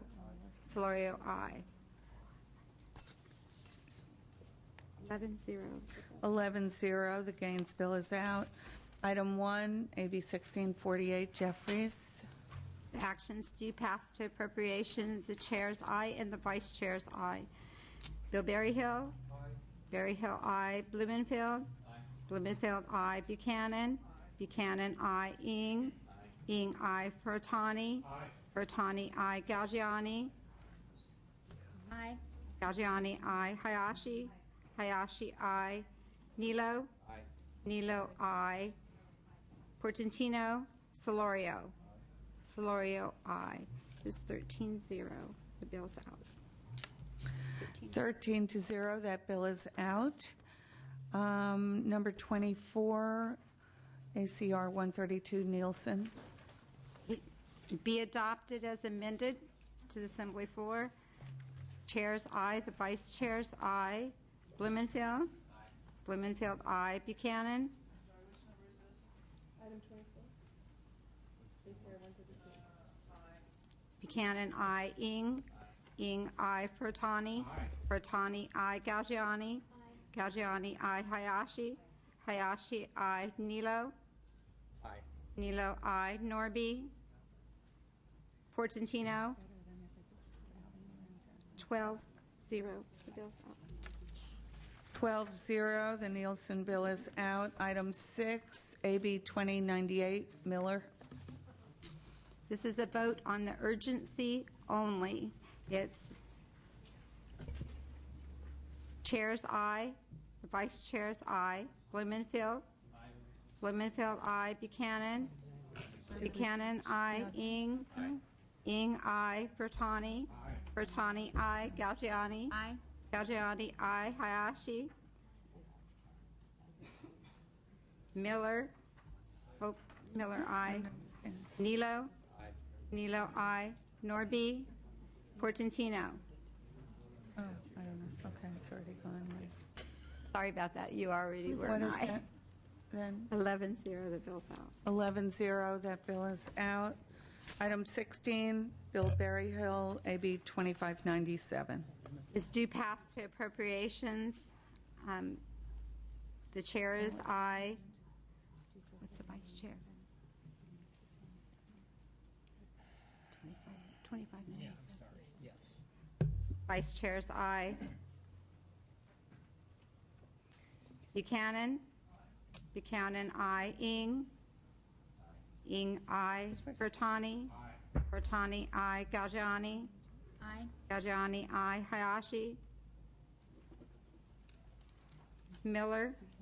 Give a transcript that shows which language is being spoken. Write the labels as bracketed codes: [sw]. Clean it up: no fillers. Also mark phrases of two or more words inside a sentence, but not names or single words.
[en] Solorio, aye. 11-0. 11-0, the Gaines bill is out. Item 1, AB 1648, Jeffries. The actions do pass to appropriations. The chair's aye and the vice chair's aye. Bill Berryhill? Berryhill, aye. Blumenfield? Blumenfield, aye. Buchanan? Buchanan, aye. Ing? Ing, aye. Furtani? Furtani, aye. Galgiani? Aye. Galgiani, aye. Hayashi? Hayashi, aye. Nilo? Nilo, aye. Portantino? Solorio? Solorio, aye. It's 13-0. The bill's out. 13-0, that bill is out. Number 24, ACR 132, Nielsen. Be adopted as amended to the Assembly floor. Chair's aye. The vice chair's aye. Blumenfield? Blumenfield, aye. Buchanan? Item 24. ACR 132. Buchanan, aye. Ing? Ing, aye. Furtani? Furtani, aye. Galgiani? Galgiani, aye. Hayashi? Hayashi, aye. Nilo? Aye. Nilo, aye. Norby? Portantino? 12-0. The bill's out. 12-0, the Nielsen bill is out. Item 6, AB 2098, Miller. This is a vote on the urgency only. It's chair's aye, the vice chair's aye. Blumenfield? Blumenfield, aye. Buchanan? Buchanan, aye. Ing? Ing, aye. Furtani? Furtani, aye. Galgiani? Aye. Galgiani, aye. Hayashi? Miller? Oh, Miller, aye. Nilo? Nilo, aye. Norby? Portantino? Oh, I don't know. Okay, it's already gone. Sorry about that. You already were What an is aye. that? Then 11-0, the bill's out. 11-0, that bill is out. Item 16, Bill Berryhill, AB 2597. Is due pass to appropriations. The chair is aye. What's the vice chair? 25 minutes. Yes. Vice chair's aye. Buchanan? Buchanan, aye. Ing? Ing, aye. Furtani? Furtani, aye. Galgiani? Aye. Galgiani, aye. Hayashi? Miller?